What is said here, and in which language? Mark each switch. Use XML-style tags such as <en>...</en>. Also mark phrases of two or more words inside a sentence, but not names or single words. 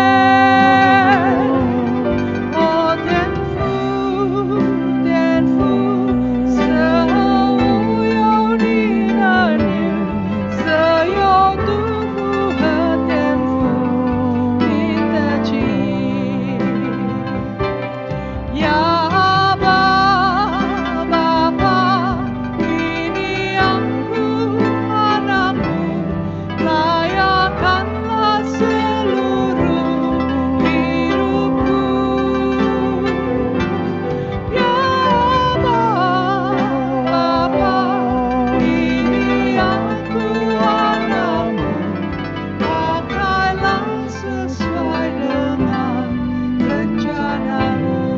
<zh>哦，天父，天父，赐我有你的女，所有都符合天父你的旨意。Ya</zh> <id>Aba, Bapa, ini aku anakmu, layakkanlah seluruh hidupku. Ya Aba, Bapa, ini aku anakmu, pakailah sesuai dengan rencanamu.</id>